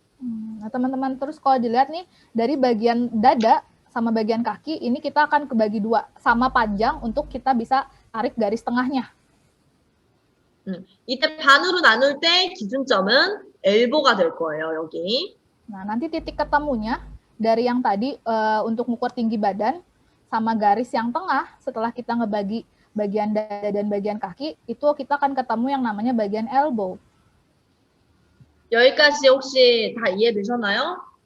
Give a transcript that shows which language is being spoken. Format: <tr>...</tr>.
<id>Nah, teman-teman, terus kalau dilihat nih, dari bagian dada sama bagian kaki, ini kita akan kebagi 2, sama panjang untuk kita bisa tarik garis tengahnya.</id> <ko>이때 반으로 나눌 때 기준점은 엘보가 될 거예요, 여기.</ko> <id>Nah, nanti titik ketemunya dari yang tadi untuk mengukur tinggi badan sama garis yang tengah, setelah kita ngebagi bagian dada dan bagian kaki, itu kita akan ketemu yang namanya bagian elbow.</id> <ko>여기까지 혹시 다 이해되셨나요?</ko>